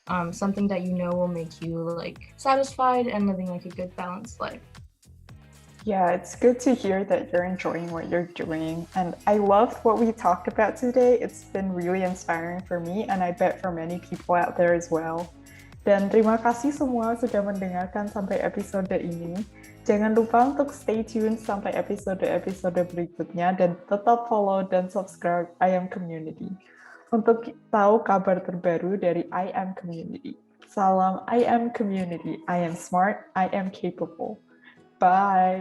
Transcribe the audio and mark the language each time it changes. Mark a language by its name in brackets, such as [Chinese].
[English] Something that you know will make you like satisfied and living like a good balanced life. Yeah, it's good to hear that you're enjoying what you're doing. And I loved what we talked about today. It's been really inspiring for me, and I bet for many people out there as well. [Indonesian] Dan terima kasih semua sudah mendengarkan sampai episode ini. Jangan lupa untuk stay tune sampai episode-episode berikutnya dan tetap follow dan subscribe I AM Community untuk tahu kabar terbaru dari I AM Community. [English] Salam I AM Community. I am smart, I am capable. Bye.